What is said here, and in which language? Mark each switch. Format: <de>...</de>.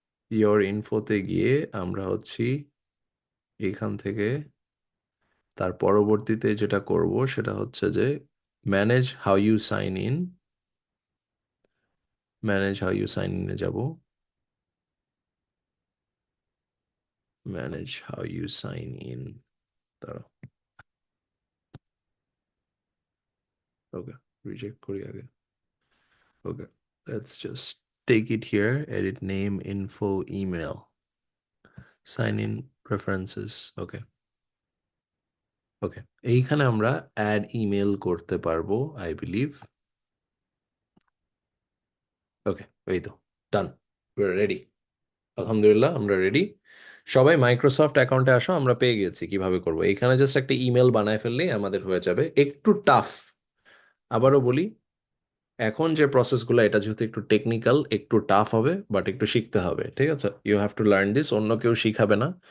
<bn>Your ইনফোতে গিয়ে আমরা হচ্ছি এখান থেকে, তার পরবর্তীতে যেটা করব সেটা হচ্ছে যে</bn> <en>manage how you sign in,</en> <bn>manage how you sign ইনে যাব, manage how you sign in, দাঁড়াও, ওকে, রিজেক্ট করি আগে।</bn> <en>Okay, let's just take it here, edit name, info, email, sign in, preferences, okay.</en> <bn>ওকে, এইখানে আমরা অ্যাড ইমেল করতে পারবো</bn> <en>I believe.</en> <bn>ওকে, এই তো, ডান, রেডি, আলহামদুলিল্লাহ আমরা রেডি। সবাই মাইক্রোসফট অ্যাকাউন্টে আসো, আমরা পেয়ে গেছি কিভাবে করব। এইখানে জাস্ট একটা ইমেল বানায় ফেললেই আমাদের হয়ে যাবে, একটু টাফ, আবারও বলি, এখন যে প্রসেসগুলো এটা যেহেতু একটু টেকনিক্যাল, একটু টাফ হবে, বাট একটু শিখতে হবে, ঠিক আছে,</bn> <en>you have to learn this,</en> <bn>অন্য কেউ শিখাবে না।</bn>